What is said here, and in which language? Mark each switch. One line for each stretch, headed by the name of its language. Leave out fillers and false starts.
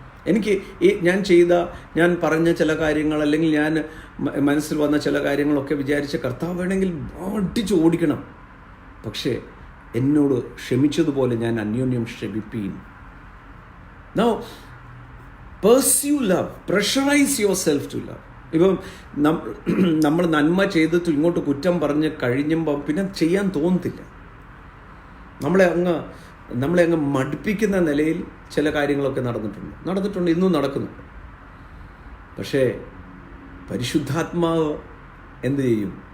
Malayalam: എനിക്ക് ഞാൻ പറഞ്ഞ ചില കാര്യങ്ങൾ, അല്ലെങ്കിൽ ഞാൻ മനസ്സിൽ വന്ന ചില കാര്യങ്ങളൊക്കെ വിചാരിച്ച കർത്താവ് വേണമെങ്കിൽ അടിച്ച് ഓടിക്കണം, പക്ഷേ എന്നോട് ക്ഷമിച്ചതുപോലെ ഞാൻ അന്യോന്യം ക്ഷമിപ്പീൻ.
English: Now pursue love, pressurize yourself to love.
Malayalam: ഇപ്പം നമ്മൾ നന്മ ചെയ്തിട്ട് ഇങ്ങോട്ട് കുറ്റം പറഞ്ഞ് കഴിയുമ്പം പിന്നെ ചെയ്യാൻ തോന്നത്തില്ല. നമ്മളെ അങ്ങ് മടുപ്പിക്കുന്ന നിലയിൽ ചില കാര്യങ്ങളൊക്കെ നടന്നിട്ടുണ്ട്, ഇന്നും നടക്കുന്നുണ്ട്. പക്ഷേ പരിശുദ്ധാത്മാവ് എന്ത് ചെയ്യും?